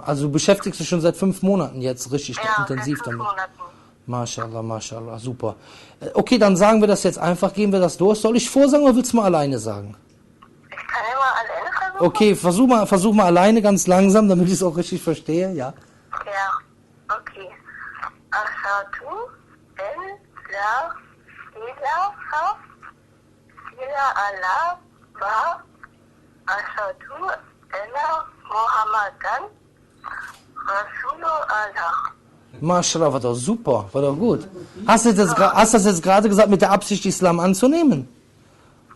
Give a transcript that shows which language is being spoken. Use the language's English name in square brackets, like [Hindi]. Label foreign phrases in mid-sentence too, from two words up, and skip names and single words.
[German] Also du beschäftigst dich schon seit 5 Monaten jetzt richtig intensiv seit 5 damit. Monaten. [Arabic] ما شاء الله ما شاء الله, [German] super. Okay, dann sagen wir das jetzt einfach, gehen wir das durch. Soll ich vorsagen oder willst du mal alleine sagen? Ich kann ja mal alleine versuchen. Okay, versuch mal alleine, ganz langsam, damit ich es auch richtig verstehe, ja? Ja, [Arabic] okay. أشهد أن لا إله إلا الله وأشهد أن محمدا رسول الله. [German] Mashallah, war doch super, war doch gut. Hast du das jetzt gerade gesagt mit der Absicht, Islam anzunehmen?